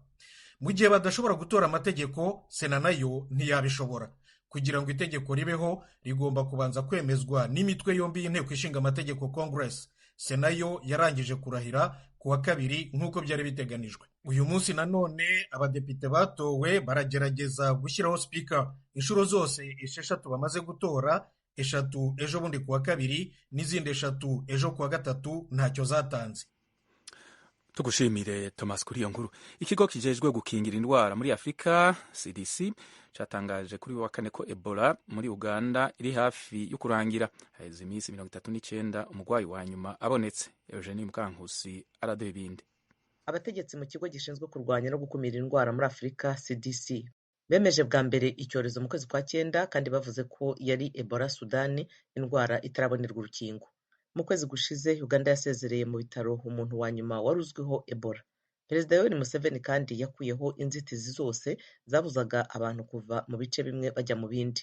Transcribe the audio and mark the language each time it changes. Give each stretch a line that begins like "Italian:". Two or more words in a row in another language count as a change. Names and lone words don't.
Kinyarwanda: Mu gihe badashobora gutora amategeko, Sena nayo ntiyabishobora. Kugira ngo itegeko ribeho rigomba kubanza kwemezwa n'imitwe yombi y'inteko ishinga amategeko Congress. Sena yo yarangije kurahira ku wa kabiri nk'uko byari biteganijwe. Uyu munsi nanone abadepite batowe baragerageza gushyiraho speaker. Inshuro zose 6 bamaze gutora, 3 ejo bundi ku wa kabiri n'izindi 3 ejo ku wa gatatu ntacyo zatanze. Tugushimire Thomas kuri iyo nkuru. Ikigo kijejwe gukingira indwara muri Afrika CDC cyatangaje kuri wa kane ko Ebola muri Uganda iri hafi yo kurangira.
Rundi: Haheze iminsi 39 umugwayi wa nyuma abonetse.
Kinyarwanda: Eugenie Mukankusi araduha ibindi. abategetsi mu kigo gishinzwe kurwanya no gukumira indwara muri Afurika CDC bemeje bwa mbere icyorezo mu kwezi kwa cyenda kandi bavuze ko yari Ebola Sudani, indwara itarabonerwa urukingo. Mu kwezi gushize Uganda yasezereye mu bitaro umuntu wa nyuma wari uzwiho Ebola. Perezida Yoweri Museveni kandi yakuyeho inzitizi zose zabuzaga abantu kuva mu bice bimwe bajya mu bindi.